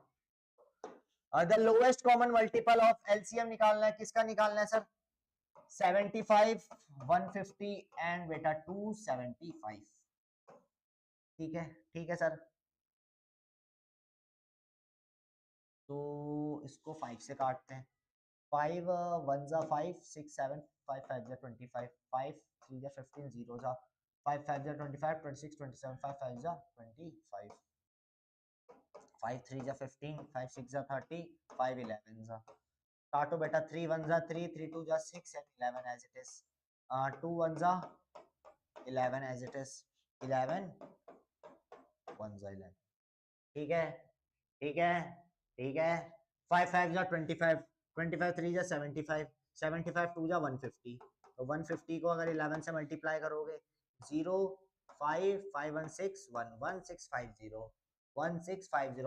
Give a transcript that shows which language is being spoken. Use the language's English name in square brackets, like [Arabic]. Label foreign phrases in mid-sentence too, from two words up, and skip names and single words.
[English] the lowest common multiple of LCM [Hindi] निकालना है, किसका निकालना है सर? 75, 150 एंड बेटा 275। ठीक है, ठीक है सर। तो इसको 5 से काटते हैं। 5 1 जा 5, 6 7, 5 5 जा 25, 5 3 जा 15, 0 जा 5 5 जा 25, 26 27, 5 5 जा 25, 5 3 जा 15, 5 6 जा 30, 5 11 जा। काटो बेटा, 3 1 जा 3, 3 2 जा 6 and 11 [English] as it is, [Hindi] 2 1 जा 11 [English] as it is, [Hindi] 11 1 जा 11। ठीक है, ठीक है, ठीक है। 5 5 जा 25, 25 3 जा 75, 75 2 जा 150। तो 150 को अगर 11 से मल्टीप्लाई करोगे 0 5 5 1 6 1 1 6 5 0 1 6 5 0।